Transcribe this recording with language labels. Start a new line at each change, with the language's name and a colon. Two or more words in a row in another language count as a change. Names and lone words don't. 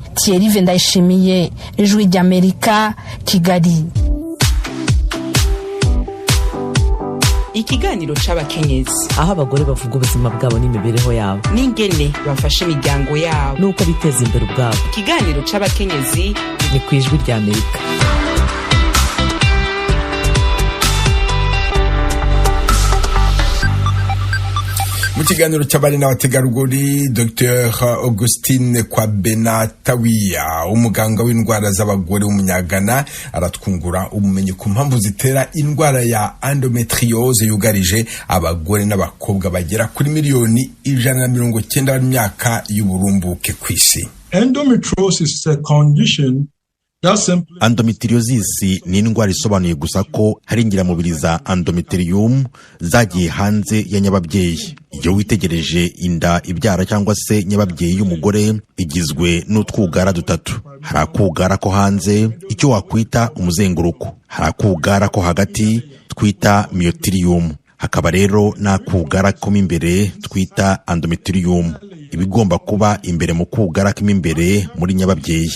Rundi: Thierry Vendayishimiye, Ijwi ry'Amerika, Kigali. Ikiganiro c'abakenyezi aho abagore bavuga ubuzima bwabo n'imibereho yabo n'ingene bafasha imiryango yabo nuko biteza imbere ubwabo. Ikiganiro c'abakenyezi ni ku Ijwi ry'Amerika.
Kinyarwanda: Mu kiganiro cy'abari n'abategarugori Dr Augustine Kwabenatawiya umuganga w'indwara z'abagore w'umunyagana aratwungura ubumenyi ku mpamvu zitera indwara ya endometriose yugarije abagore n'abakobwa bagera kuri miliyoni 190 b'imyaka y'uburumbuke ku isi.
English: Endometriosis is a condition
Kinyarwanda: Endometriosis ni indwara isobanuye gusa ko hari ingiramubiri za endometrium zagiye hanze ya nyababyeyi. Iyo witegereje inda ibyara cyangwa se nyababyeyi y'umugore igizwe n'utwugara dutatu. Hari akugara ko hanze icyo wakwita umuzenguruko, hari akugara ko hagati twita myothelium, hakaba rero n'akugara ko imbere twita endometrium, ibigomba kuba imbere mu kugara k'imbere muri nyababyeyi.